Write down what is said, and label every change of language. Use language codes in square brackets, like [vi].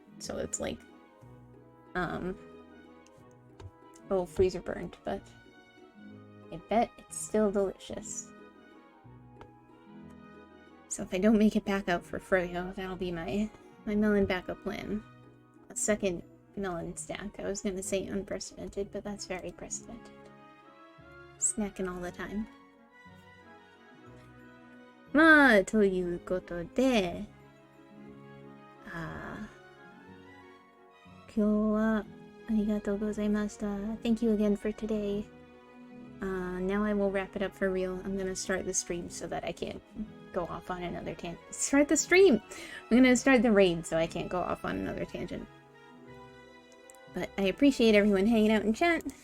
[en] So it's like, oh, freezer burned, but I bet it's still delicious. So if I don't make it back out for Froyo, that'll be my melon backup plan. A second melon stack. I was gonna say unprecedented, but that's very precedented. Snacking all the time. [ja] まあ、ということで、今日はありがとうございました。 [en] Thank you again for today. Now I will wrap it up for real. I'm gonna start the stream so that I can't go off on another tangent. Start the stream! I'm gonna start the raid so I can't go off on another tangent. But I appreciate everyone hanging out in chat.